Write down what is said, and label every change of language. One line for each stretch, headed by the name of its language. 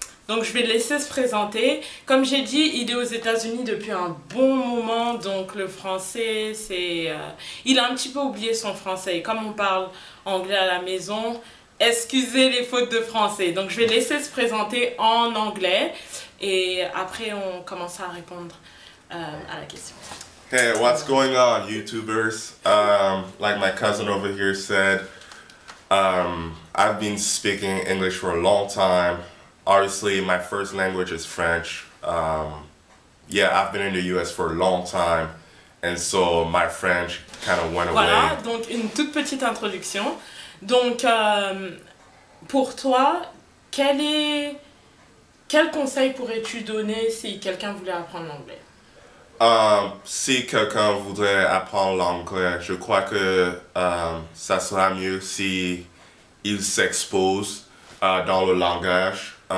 French: Donc je vais le laisser se présenter. Comme j'ai dit, il est aux États-Unis depuis un bon moment, donc le français, c'est... il a un petit peu oublié son français. Et comme on parle anglais à la maison, excusez les fautes de français. Donc je vais laisser se présenter en anglais et après on commencera à répondre à la question.
English: Hey, what's going on, YouTubers? Like my cousin over here said, I've been speaking English for a long time. Obviously, my first language is French. Yeah, I've been in the US for a long time, and so my French kind of went
French: Voilà,
English: away.
French: donc une toute petite introduction. Donc, pour toi, quel conseil pourrais-tu donner si quelqu'un voulait apprendre l'anglais? Si quelqu'un voudrait apprendre l'anglais, je crois que ça sera mieux si il s'expose dans le langage.